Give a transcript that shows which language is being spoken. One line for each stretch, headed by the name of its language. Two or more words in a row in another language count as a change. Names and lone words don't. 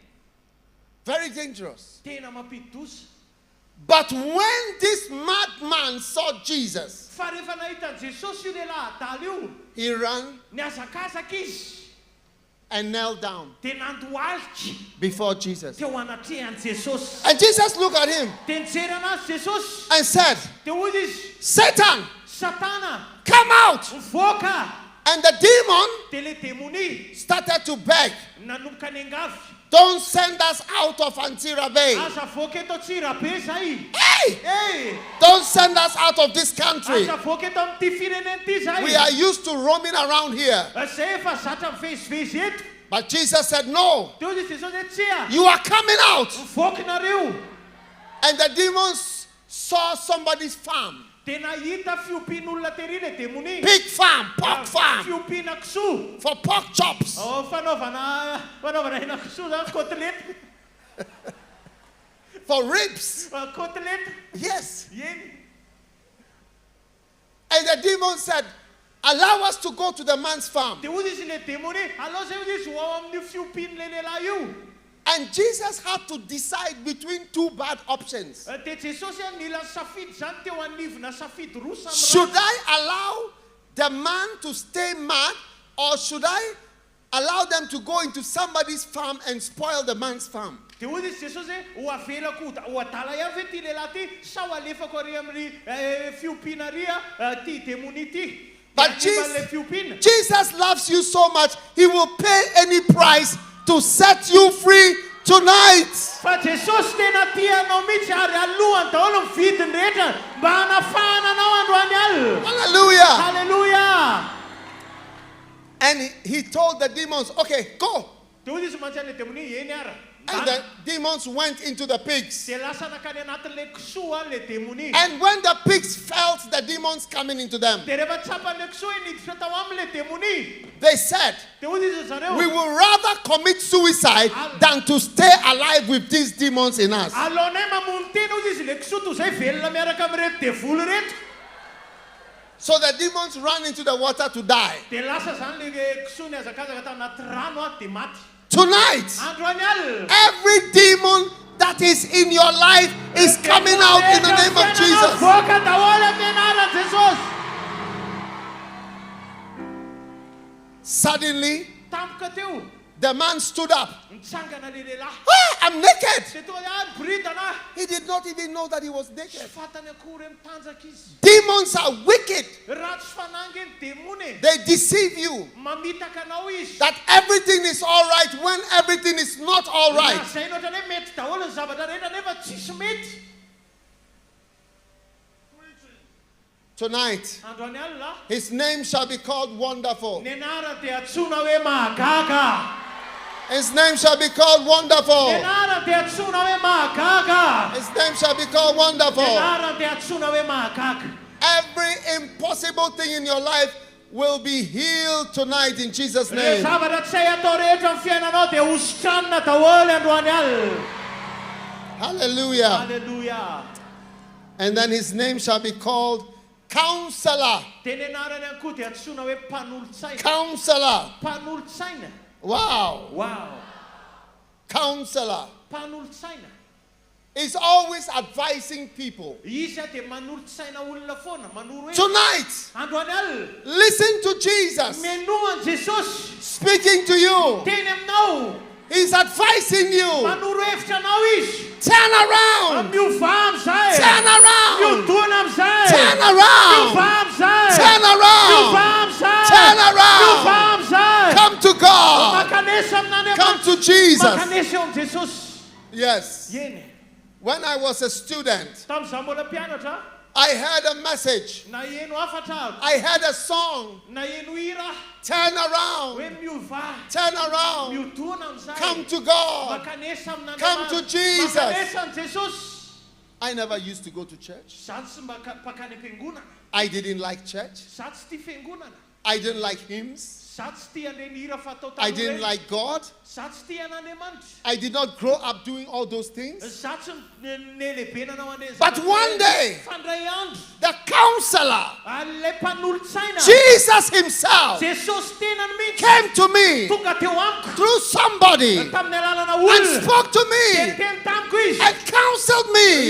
English: very dangerous.
Malagasy: tena mampidi-doza.
English: But when this madman saw Jesus,
Malagasy: fa rehefa nahita Jesosy io lehilahy adala io,
English: he ran
Malagasy: niazakazaka izy
English: and knelt down
Malagasy: dia nandohalika
English: before Jesus.
Malagasy: teo anatrehan'i Jesosy.
English: And Jesus looked at him
Malagasy: Dia nijery anazy Jesosy
English: and said,
Malagasy: dia hoy izy,
English: Satan,
Malagasy: Satana,
English: come out.
Malagasy: mivoaka.
English: And the demon
Malagasy: Dia le demoni
English: started to beg,
Malagasy: nanomboka ny angavy,
English: don't send us out of Antsirabe.
Malagasy: aza voaka eto Antsirabe zahay. Hey! Hey!
English: Don't send us out of this country.
Malagasy: Aza voaka eto amin'ity firenena ity zahay.
English: We are used to roaming around here.
Malagasy: Zay efa zatra mivezivezy eto.
English: But Jesus said, no,
Malagasy: Dia hoy izy Jesosy hoe tsia,
English: you are coming out.
Malagasy: mivoaka nareo.
English: And the demons saw somebody's farm.
Malagasy: Dia nahita fiompian'olona tery le demoni.
English: Pig farm, pork farm,
Malagasy: Fiompiana kisoa.
English: for pork chops.
Malagasy: Fanaovana hena kisoa zany, kotelety.
English: For ribs.
Malagasy: Kotelety.
English: Yes.
Malagasy: Eny.
English: And the demon said, allow us to go to the man's farm.
Malagasy: Dia hoy izy le demoni, alao zay hoy izy ho ao amin'ny fiompian'le lehilahy io.
English: And Jesus had to decide between two bad options.
Malagasy: Dia Jesosy nila safidy zany teo anivona safidy roa samy
English: Should I allow the man to stay mad, or should I allow them to go into somebody's farm and spoil the man's farm?
Malagasy: Dia hoy izy Jesosy hoe ho avelako ho adala ihany ve ty lehilahy ty, sa ho alefako ary amin'ny fiompiana ary ty demoni ty.
English: But
Malagasy: le fiompiana.
English: Jesus loves you so much, he will pay any price to set you free tonight.
Malagasy: Fa Jesosy tena tia anao mihitsy ary alohany daholo mividiny rehetra mba hanafahana anao androany alina.
English: Hallelujah.
Malagasy: Hallelujah.
English: And he told the demons, okay, go.
Malagasy: Dia hoy izy mantsy le demoni, eny ara.
English: And the demons went into the pigs.
Malagasy: Dia lasa nakany anatin'le kisoa le demoni.
English: And when the pigs felt the demons coming into them,
Malagasy: Dia rehefa tsapan'le kisoa niditra tao aminy le demoni.
English: they said,
Malagasy: Dia hoy izy zareo,
English: we will rather commit suicide than to stay alive with these demons in us.
Malagasy: alaonay mamono tena hoy izy le kisoa toy izay velona miaraka amin'ireto devoly reto.
English: So the demons ran into the water to die.
Malagasy: Dia lasa zany le kisoa niazakazaka tao anaty rano dia maty.
English: Tonight,
Malagasy: Androany alina.
English: every demon that is in your life is coming out in the name of Jesus.
Malagasy: Voaka daholo amin'ny anaran'i Jesosy.
English: Suddenly,
Malagasy: Tampoka teo,
English: the man stood up.
Malagasy: nitsangana le lehilahy.
English: Ah, I'm naked.
Malagasy: Dia toa boridana.
English: He did not even know that he was naked.
Malagasy: Fatany akory mitanjaka izy.
English: Demons are wicked.
Malagasy: Ratsy fanangy ny demony.
English: They deceive you
Malagasy: Mamitaka anao izy.
English: that everything is all right when everything is not all right.
Malagasy: Zay no ohatrany hoe mety daholo ny zavatra rehetra nefa tsisy mety.
English: Tonight,
Malagasy: Androany alina,
English: his name shall be called Wonderful.
Malagasy: ny anara dia atsona hoe mahagaga.
English: His name shall be called
Malagasy: Ny
English: Wonderful.
Malagasy: anara dia atsona hoe mahagaga.
English: His name shall be called
Malagasy: Ny
English: Wonderful.
Malagasy: anara dia atsona hoe mahagaga.
English: Every impossible thing in your life will be healed tonight in Jesus'
Malagasy: Le
English: name.
Malagasy: zavatra tsy hay atao rehetra amin'ny fiainanao dia hositranina daholo androany alina.
English: Hallelujah.
Malagasy: Hallelujah.
English: And then his name shall be called Counselor.
Malagasy: Dia ny anarany ihany koa dia atsona hoe mpanolotsaina.
English: Counselor.
Malagasy: Mpanolotsaina.
English: Wow.
Malagasy: Wow.
English: Counselor.
Malagasy: Mpanolotsaina.
English: Is always advising people.
Malagasy: Izy dia manolotsaina olona foana, manoro hoe
English: Tonight,
Malagasy: androany alina.
English: listen to Jesus
Malagasy: Menohan Jesosy
English: speaking to you.
Malagasy: teny aminao.
English: He's advising you.
Malagasy: Manoro hevitra anao izy.
English: Turn around.
Malagasy: Miova amizay.
English: Turn around.
Malagasy: Miodona amizay.
English: Turn around.
Malagasy: Miova amizay.
English: Turn
Malagasy: Miova
English: around.
Malagasy: amizay.
English: Turn around.
Malagasy: Miova amizay.
English: Come to God.
Malagasy: Makanesa amin'Andriamanitra.
English: Come to Jesus.
Malagasy: Makanesa eo amin'ny Jesosy.
English: Yes.
Malagasy: Eny.
English: When I was a student,
Malagasy: Tamin'izaho mbola mpianatra,
English: I heard a message.
Malagasy: na eno hafatra,
English: I heard a song.
Malagasy: na eno hira,
English: Turn around.
Malagasy: hoe miova,
English: Turn around.
Malagasy: miodona amizay.
English: Come to God.
Malagasy: Makanesa amin'Andriamanitra.
English: Come to Jesus.
Malagasy: Makanesa amin'ny Jesosy.
English: I never used to go to church.
Malagasy: Zaho tsy mba pakany am-piangonana.
English: I didn't like church.
Malagasy: Zaho tsy tia fiangonana.
English: I didn't like hymns. I didn't like God. I did not grow up doing all those things. But one day, the counselor, Jesus himself, came to me through somebody and spoke to me and counseled me.